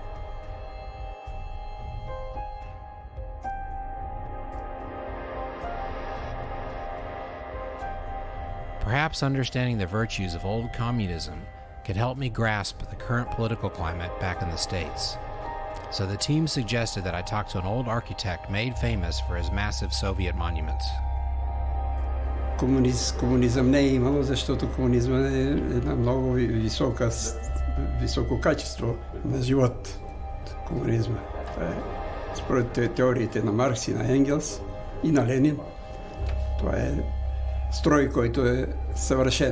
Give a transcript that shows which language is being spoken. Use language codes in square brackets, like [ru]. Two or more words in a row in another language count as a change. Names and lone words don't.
[en] Perhaps understanding the virtues of old communism could help me grasp the current political climate back in the States. So the team suggested that I talk to an old architect made famous for his massive Soviet monuments. [bg] Комунизъм не е имало, защото комунизъм е една много високо качество на живот. Комунизма. Това е според теориите на Маркс и на Енгелс и на Ленин. Това е строй, който е съвършен.